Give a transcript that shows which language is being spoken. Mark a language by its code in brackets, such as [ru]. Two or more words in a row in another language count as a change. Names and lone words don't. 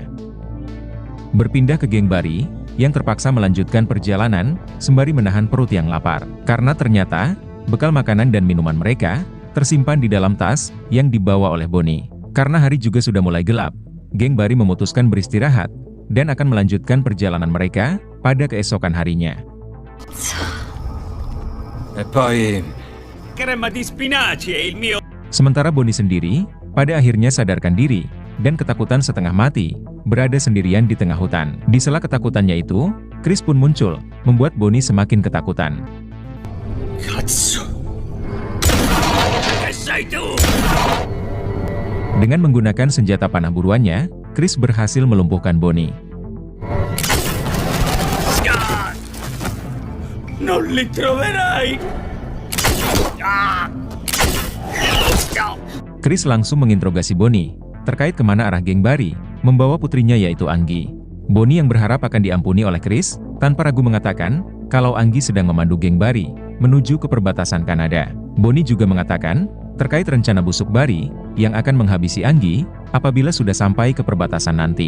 [id] Berpindah ke geng Barry, yang terpaksa melanjutkan perjalanan, sembari menahan perut yang lapar. Karena ternyata, bekal makanan dan minuman mereka, tersimpan di dalam tas, yang dibawa oleh Bonnie. Karena hari juga sudah mulai gelap, geng Barry memutuskan beristirahat, dan akan melanjutkan perjalanan mereka, pada keesokan harinya. [it] Crema di spinaci è il mio. [id] Sementara Bonnie sendiri, pada akhirnya sadarkan diri, dan ketakutan setengah mati, berada sendirian di tengah hutan. Di sela ketakutannya itu, Chris pun muncul, membuat Bonnie semakin ketakutan. [it] Cazzo. Che sei tu? [id] Dengan menggunakan senjata panah buruannya, Chris berhasil melumpuhkan Bonnie. [it] Non li troverai. [id] Chris langsung menginterogasi Bonnie, terkait kemana arah geng Barry, membawa putrinya yaitu Anggi. Bonnie yang berharap akan diampuni oleh Chris, tanpa ragu mengatakan, kalau Anggi sedang memandu geng Barry, menuju ke perbatasan Kanada. Bonnie juga mengatakan, terkait rencana busuk Barry, yang akan menghabisi Anggi, apabila sudah sampai ke perbatasan nanti.